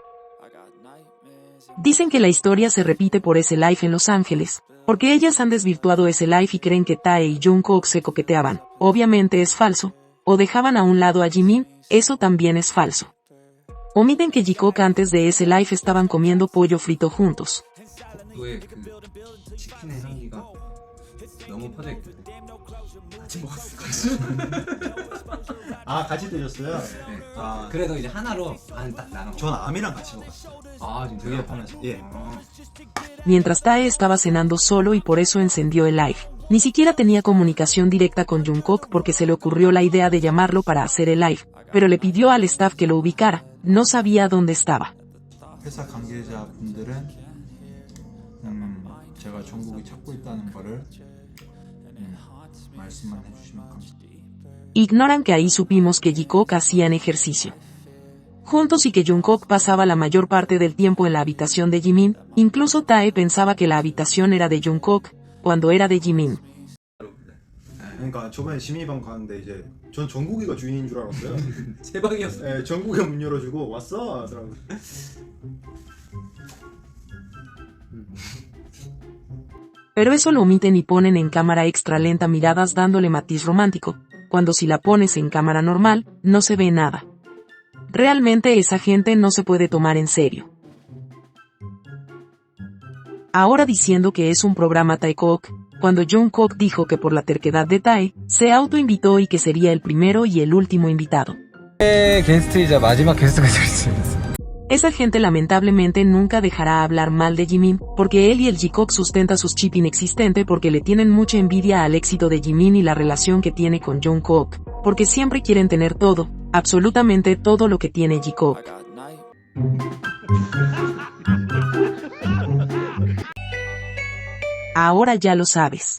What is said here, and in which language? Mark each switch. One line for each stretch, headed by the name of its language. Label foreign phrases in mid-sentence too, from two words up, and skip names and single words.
Spanish: Dicen que la historia se repite por ese live en Los Ángeles, porque ellas han desvirtuado ese live y creen que Tae y Jungkook se coqueteaban, obviamente es falso, o dejaban a un lado a Jimin, eso también es falso. Omiten que Jungkook antes de ese live estaban comiendo pollo frito juntos.
Korean: 너무 퍼졌기 때문에 같이 먹었어요. 아 같이 드셨어요? 네. 아, 그래도 이제 하나로 반 딱 나눠. 전 암이랑 같이 먹었어요. 아 진짜 되게 편하죠. 예.
Spanish: Mientras Tae estaba cenando solo y por eso encendió el live. Ni siquiera tenía comunicación directa con Jungkook porque se le ocurrió la idea de llamarlo para hacer el live, pero le pidió al staff que lo ubicara, no sabía dónde estaba.
Korean: 회사 관계자분들은 제가 정국이 찾고 있다는 거를 말씀만 해주시면 감사합니다.
Spanish: Ignoran que ahí supimos que Jikook hacían ejercicio juntos y que Jungkook pasaba la mayor parte del tiempo en la habitación de Jimin, incluso Tae pensaba que la habitación era de Jungkook, cuando era de Jimin.
Korean: 그러니까 저번에 지민이방 갔는데 이제 전 정국이가 주인인 줄 알았어요. 대박이었어. 네, 정국이가 문 열어주고 왔어 하더라고요.
Spanish: Pero eso lo omiten y ponen en cámara extra lenta miradas dándole matiz romántico, cuando si la pones en cámara normal, no se ve nada. Realmente esa gente no se puede tomar en serio. Ahora diciendo que es un programa Taekook, cuando Jungkook dijo que por la terquedad de Tae, se autoinvitó y que sería el primero y el último invitado.
Korean: 게스트이자 마지막 게스트가 될 수 있어요.
Spanish: Esa gente lamentablemente nunca dejará hablar mal de Jimin, porque él y el Jikook sustenta sus chip inexistente porque le tienen mucha envidia al éxito de Jimin y la relación que tiene con Jungkook, porque siempre quieren tener todo, absolutamente todo lo que tiene Jikook. Ahora ya lo sabes.